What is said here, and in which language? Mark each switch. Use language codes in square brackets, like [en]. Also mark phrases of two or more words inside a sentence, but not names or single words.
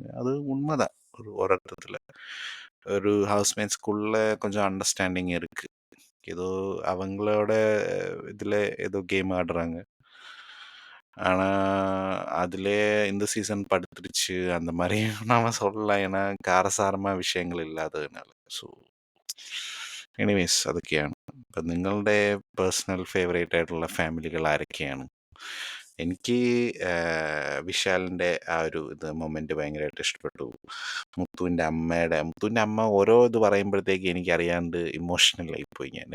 [ta] அது உண்மதான். ஒரு அர்த்தத்துல. ஒரு ஹவுஸ்மேட்ஸ்க்குள்ள கொஞ்சம் அண்டர்ஸ்டாண்டிங் இருக்கு. ஏதோ அவங்களோட இதுல ஏதோ கேம் ஆடுறாங்க. ஆனா, அதிலயே இந்த சீசன் படுத்துருச்சு. அந்த மாரி நாம சொல்லலாம். ஏன்னா, [ml] കാരസാരമായ വിഷയങ്ങൾ ഇല്ലാത്തതിനാൽ. [en] so anyways [ml] അതൊക്കെയാണ്. അപ്പൊ നിങ്ങളുടെ [en] personal favourite [ml] ആയിട്ടുള്ള ഫാമിലികൾ ആരൊക്കെയാണ്? എനിക്ക് വിശാലിൻ്റെ ആ ഒരു മൊമെന്റ് ഭയങ്കരമായിട്ട് ഇഷ്ടപ്പെട്ടു. മുത്തുവിൻ്റെ അമ്മ ഓരോ ഇത് പറയുമ്പോഴത്തേക്ക് എനിക്കറിയാണ്ട് ഇമോഷണൽ ആയിപ്പോയി ഞാൻ.